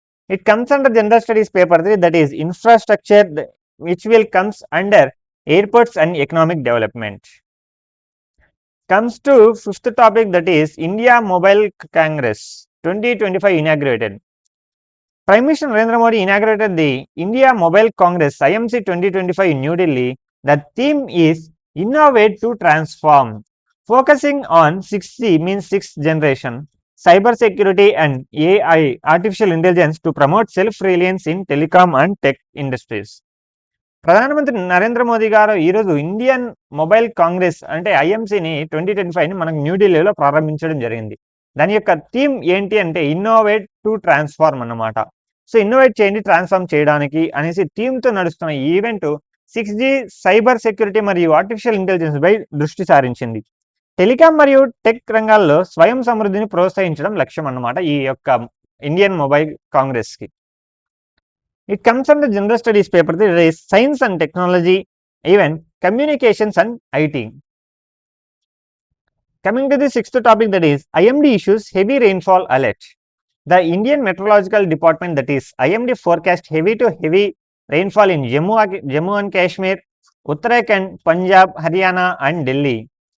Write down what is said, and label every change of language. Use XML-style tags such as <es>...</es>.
<en>It comes under general studies paper 3, that is infrastructure which will comes under airports and economic development. Comes to fifth topic, that is India Mobile Congress 2025 inaugurated. Prime Minister Narendra Modi inaugurated the India Mobile Congress IMC 2025 in New Delhi. The theme is Innovate to Transform, focusing on 6G means sixth generation, cyber security and AI artificial intelligence to promote self-reliance in telecom and tech industries.</en> <te>ప్రధానమంత్రి నరేంద్ర మోదీ గారు ఈరోజు Indian mobile Congress అంటే ఐఎంసీని 2025ని మనకు న్యూఢిల్లీలో ప్రారంభించడం జరిగింది. దాని యొక్క థీమ్ ఏంటి అంటే ఇన్నోవేట్ టు ట్రాన్స్ఫార్మ్ అన్నమాట. సో ఇన్నోవేట్ చేయండి ట్రాన్స్ఫార్మ్ చేయడానికి అనేసి థీమ్తో నడుస్తున్న ఈ ఈవెంట్ 6G సైబర్ సెక్యూరిటీ మరియు ఆర్టిఫిషియల్ ఇంటెలిజెన్స్ పై దృష్టి సారించింది. టెలికాం మరియు టెక్ రంగాల్లో స్వయం సమృద్ధిని ప్రోత్సహించడం లక్ష్యం అన్నమాట ఈ యొక్క ఇండియన్ మొబైల్ కాంగ్రెస్కి.</te> <en>It comes under general studies paper science and technology, even communications and IT. Coming to the sixth topic, that is IMD issues heavy rainfall alert. The Indian Meteorological Department, that is IMD, forecast heavy to heavy rainfall in Jammu and Kashmir, Uttarakhand, Punjab, Haryana and Delhi.</en>